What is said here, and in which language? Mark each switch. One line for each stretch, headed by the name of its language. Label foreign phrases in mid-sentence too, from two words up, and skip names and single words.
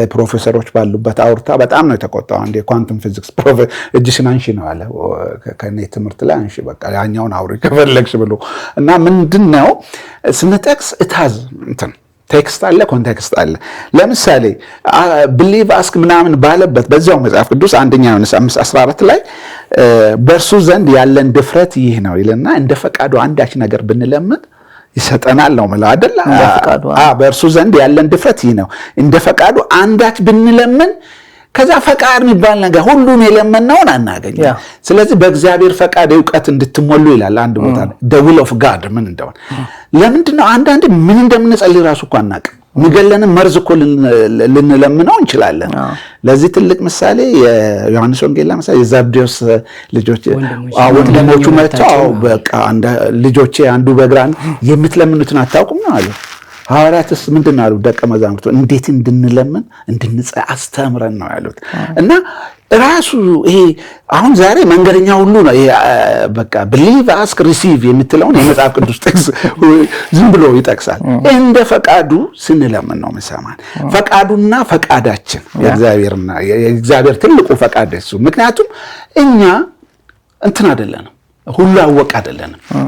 Amharic: ፕሮፌሰሮች ባሉበት አውርታ በጣም ነው የተቆጣው። አንዴ
English: quantum physics
Amharic: እጅሽን አንሺ ነው አለ። ከኔ ትምህርት ላይ አንሺ በቃ ያኛውን አውሪ ከፈለግሽ ብሎ እና ምንድነው ስንጠቅስ እታዝ እንትን ቴክስት አለ፣ ኮንቴክስት አለ። ለምሳሌ
English: believe ask
Amharic: ምናምን ባለበት በዛው መጽሐፍ ቅዱስ አንደኛ ዮሐንስ 5:14 ላይ በእርሱ ዘንድ ያለን ድፍረት ይህ ነው ይልና እንደ ፈቃዱ አንዳች ነገር ብንለምን ይሰጠናል ነው ማለት አይደል? በእርሱ ዘንድ ያለን ድፍረት ይህ ነው፣ እንደ ፈቃዱ አንዳች ብንለምን ከዛ ፈቃድ የሚባል ነገር ሁሉን የለመናውን አናገኝም። ስለዚህ በእግዚአብሔር ፈቃድ ዕውቀት እንድትሞሉ ይላል አንድ ቦታ
English: the will of God
Amharic: ምን እንደሆነ። ለምንድን ነው አንዳንድ ምን እንደምንጸልይ ራሱ እኮ አናውቅም። የሚገለንን መርዝ እኮ ልንለምነው እንችላለን። ለዚህ ትልቅ ምሳሌ የዮሐንስ ወንጌል ምሳሌ የዘብዴዎስ ልጆች ወንድሞቹ መጥተው በቃ ልጆቼ አንዱ በግራ የምትለምኑትን አታውቁም ነው አሉ። ሐዋርያትስ ምንድን አሉ? ደቀ መዛሙርቱ እንዴት እንድንለምን እንድንጸልይ አስተምረን ነው ያሉት። እና ራሱ ይሄ አሁን ዛሬ መንገደኛ ሁሉ ነው በቃ
English: believe ask receive
Amharic: የምትለውን የመጽሐፍ ቅዱስ ጥቅስ ዝም ብሎ ይጠቅሳል። እንደ ፈቃዱ ስንለምን ነው መሰማን። ፈቃዱና ፈቃዳችን የእግዚአብሔር ትልቁ ፈቃድ እሱ። ምክንያቱም እኛ እንትን አይደለንም፣ ሁሉ አወቅ አይደለንም።